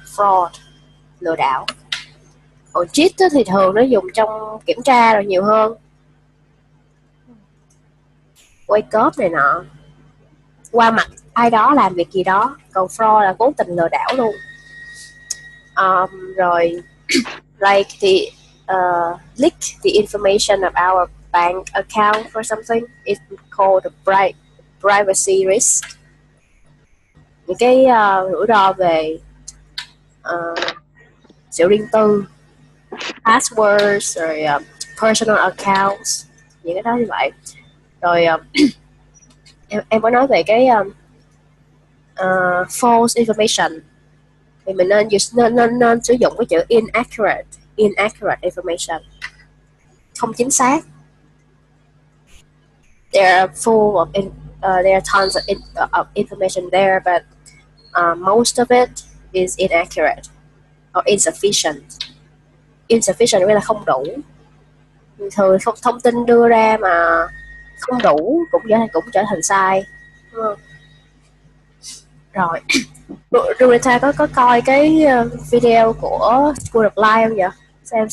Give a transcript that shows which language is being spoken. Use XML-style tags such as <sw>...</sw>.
<vi>Fraud, lừa đảo. Còn cheat thì thường nó dùng trong kiểm tra rồi nhiều hơn. Quay cóp này nọ, qua mặt ai đó làm việc gì đó. Còn fraud là cố tình lừa đảo luôn. Rồi</vi> <en>like leak the information of our bank account or something, it's called a privacy risk.</en> <vi>Những cái rủi ro về sự riêng tư, passwords rồi personal accounts, những cái đó như vậy. Rồi em có nói về cái false information thì mình nên sử dụng cái chữ inaccurate information, không chính xác.</vi> <en>There are there are tons of information there, but most of it is inaccurate or insufficient.</en> <vi>Insufficient nghĩa là không đủ. Thường thông tin đưa ra mà không đủ cũng trở thành sai, đúng không? Rồi, Rurita có coi cái video của School of Life không vậy?</vi>